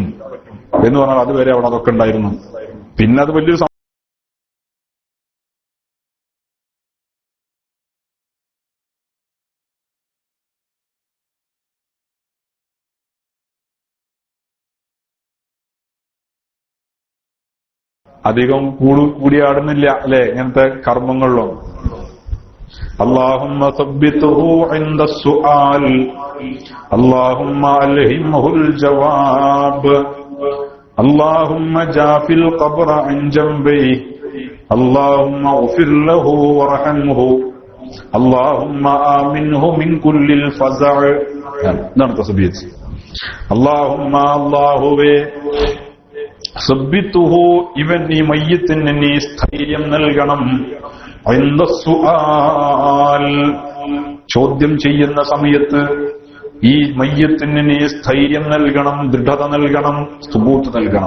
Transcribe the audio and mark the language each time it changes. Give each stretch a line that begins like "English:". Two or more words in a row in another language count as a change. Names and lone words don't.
Malayalam: എന്ന് പറഞ്ഞാൽ അതുവരെ അവിടെ അതൊക്കെ ഉണ്ടായിരുന്നു. പിന്നെ അത് വലിയൊരു അധികം കൂടിയാടുന്നില്ല അല്ലെ ഇങ്ങനത്തെ കർമ്മങ്ങളിലും.
Arabic: اللهم ثبته عند السؤال اللهم ألهمه الجواب اللهم جاف القبر عن جنبيه اللهم اغفر له وارحمه اللهم آمنه من كل الفزع.
Malayalam: എന്താണ് തസ്ബീഹ്? اللهم അല്ലാഹുവേ സബ്ബിതുഹു ഇവൻ ഈ മയ്യിത്തിന് നീ സ്ഥൈര്യം നൽകണം.
Arabic: عند السؤال
Malayalam: ചോദ്യം ചെയ്യുന്ന സമയത്ത് ഈ മയ്യിത്തിന് നീ സ്ഥൈര്യം നൽകണം, ദൃഢത നൽകണം, സുബൂത്ത് നൽകണം.